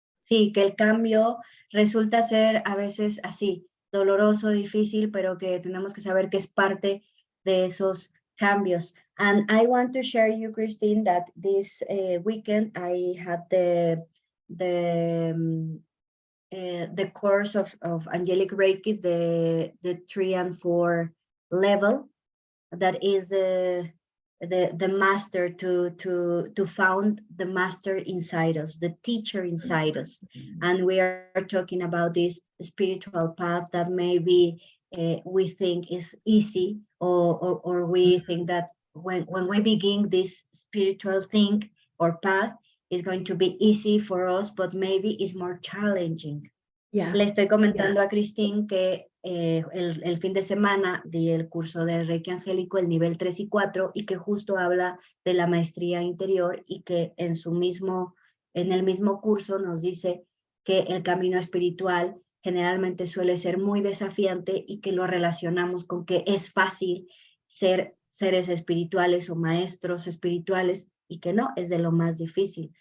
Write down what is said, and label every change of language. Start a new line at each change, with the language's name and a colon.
Spanish: Sí, que el cambio resulta ser a veces así, doloroso, difícil, pero que tenemos que saber que es parte de esos cambios.
English: And I want to share you, Christine, that this weekend I had the course of Angelic Reiki, the 3 and 4 level, that is the master to found the master inside us, the teacher inside us. And we are talking about this spiritual path that maybe we think is easy, or we think that when we begin this spiritual thing or path, is going to be easy for us, but maybe it's more challenging. Yeah.
Spanish: Le estoy comentando a Christine que el fin de semana di el curso de Reiki Angélico, el nivel 3 y 4, y que justo habla de la maestría interior, y que en el mismo curso nos dice que el camino espiritual generalmente suele ser muy desafiante y que lo relacionamos con que es fácil ser seres espirituales o maestros espirituales, y que no, es de lo más difícil.